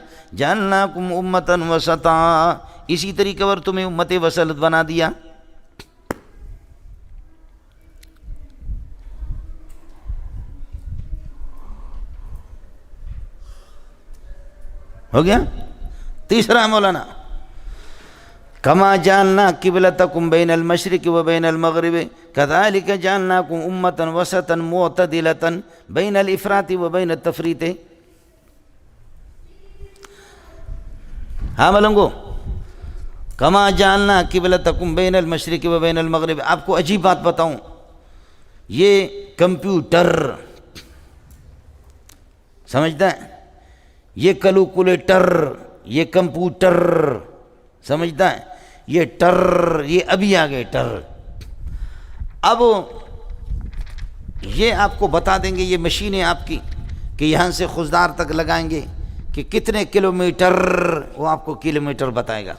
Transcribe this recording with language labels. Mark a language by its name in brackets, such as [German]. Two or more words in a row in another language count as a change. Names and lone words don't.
[Arabic] جعلناکم امۃ وسطا، [Urdu] اسی طریقے پر تمہیں امت وسط بنا دیا. ہو گیا. تیسرا مولانا [Arabic] کما جعلنا قبلتکم بین المشرق و بین المغرب کذالک جعلناکم امۃ وسطا معتدلۃ بین الافراط و بین التفریط. [Urdu] ہاں ملنگو [Arabic] کما جعلنا قبلتکم بین المشرق و بین المغرب. [Urdu] آپ کو عجیب بات بتاؤں، یہ کمپیوٹر سمجھتا ہے، یہ کیلکولیٹر، یہ کمپیوٹر سمجھتا ہے، یہ ٹر، یہ ابھی آ گئے ٹر. اب یہ آپ کو بتا دیں گے یہ مشینیں آپ کی کہ یہاں سے خضدار تک لگائیں گے کہ کتنے کلومیٹر، وہ آپ کو کلومیٹر بتائے گا.